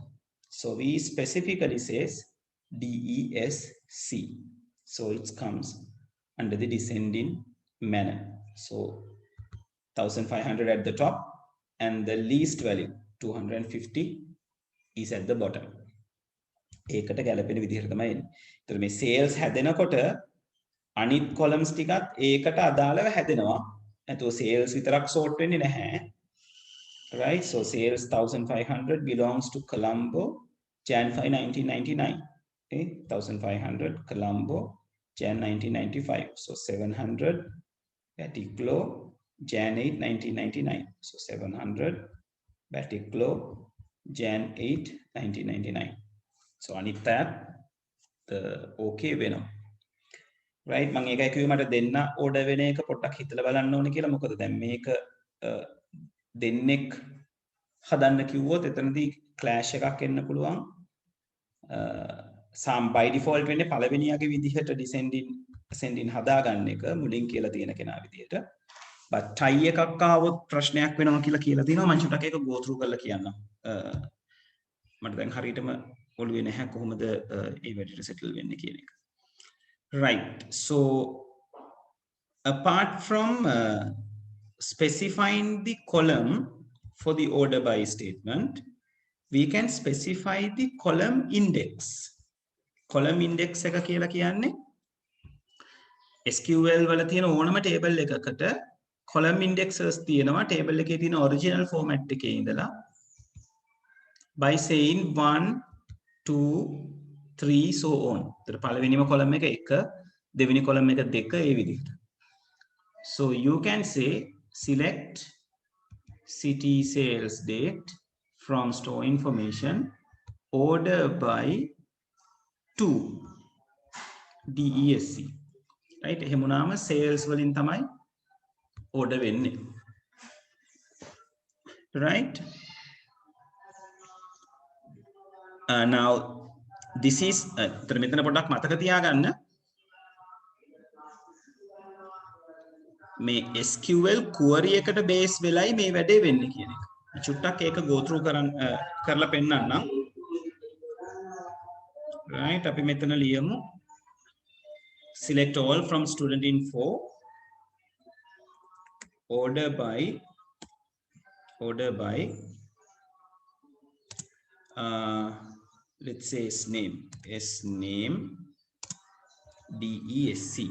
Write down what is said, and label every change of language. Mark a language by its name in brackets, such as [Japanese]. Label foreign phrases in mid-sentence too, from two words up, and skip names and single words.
[English] So we specifically says DESC. So it comes under the descending manner. So 1500 at the top and the least value 250 is at the bottom. [Sinhala] ඒකට ගැලපෙන විදිහට තමයි එන්නේ. ඒතර මේ sales හැදෙනකොට අනිත් columns ටිකත් ඒකට අදාළව හැදෙනවා. නැතුව sales විතරක් sort වෙන්නේ නැහැ. [English] Right? So sales 1500 belongs to Colombo, Jan 5, 1999. Okay? 1500 Colombo, Jan 1995. So 700 Batiklo, Jan 8, 1999. So 700 Batiklo, Jan 8, 1999. [Sinhala] So anita the okay වෙනවා. Right? මම ඒකයි කිව්වේ මට දෙන්න order වෙන එක පොඩ්ඩක් හිතලා බලන්න ඕනේ කියලා. මොකද දැන් මේක දෙන්නෙක් හදන්න කිව්වොත් එතනදී clash එකක් එන්න පුළුවන්. [English] by default [Sinhala] වෙන්නේ පළවෙනියගේ විදිහට [English] descending ascending [Sinhala] හදාගන්න එක මුලින් කියලා තියෙන කෙනා විදිහට. but tie එකක් ආවොත් ප්‍රශ්නයක් වෙනවා කියලා තියෙනවා. මම චුට්ටක් ඒක [English] go through [Sinhala] කරලා කියන්නම්. මට දැන් හරියටම ඔළුවේ නැහැ කොහොමද ඒ වැඩේට settle වෙන්නේ කියන එක. [English] Right. So apart from specifying the column for the order by statement, we can specify the column index. Column index [Sinhala] එක කියලා කියන්නේ SQL වල තියෙන ඕනම table එකකට [English] column indexes [Sinhala] තියෙනවා table එකේ තියෙන [English] original format [Sinhala] එකේ ඉඳලා [English] by saying 1 2 3 so on. [Sinhala] ඒතර පළවෙනිම column එක 1 දෙවෙනි column එක 2 ඒ විදිහට. [English] So you can say select city sales date from store information order by 2 DESC. Right? [Sinhala] එහෙම වුණාම sales වලින් තමයි order වෙන්නේ. [English] Right? Now this is [Sinhala] මෙතන පොඩ්ඩක් මතක තියාගන්න මේ [English] SQL query [Sinhala] එකට base වෙලයි මේ වැඩේ වෙන්නේ කියන එක. චුට්ටක් ඒක [English] go through [Sinhala] කරලා පෙන්නන්නම්. [English] right [Sinhala] අපි මෙතන ලියමු [English] select all from student info order by let's say s name DESC.